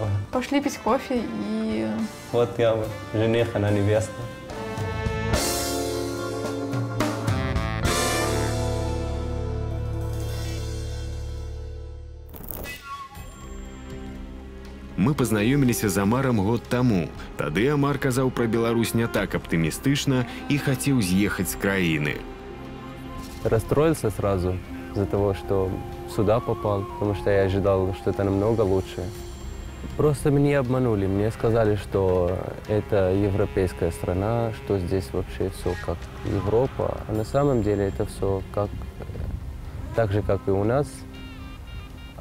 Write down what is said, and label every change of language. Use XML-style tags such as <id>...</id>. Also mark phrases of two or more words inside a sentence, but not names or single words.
<ru>Пошли пить кофе и... Вот я жених, она невеста.</ru> <be>Мы пазнаёміліся з Амарам год таму. Тады Амар казаў пра Беларусь не так аптымістычна і хацеў з'ехаць з краіны.</be> <ru>Расстроился сразу из-за того, что сюда попал, потому что я ожидал, что это намного лучше. Просто меня обманули. Мне сказали, что это европейская страна, что здесь вообще все как Европа. А на самом деле это все как, так же, как и у нас.</ru>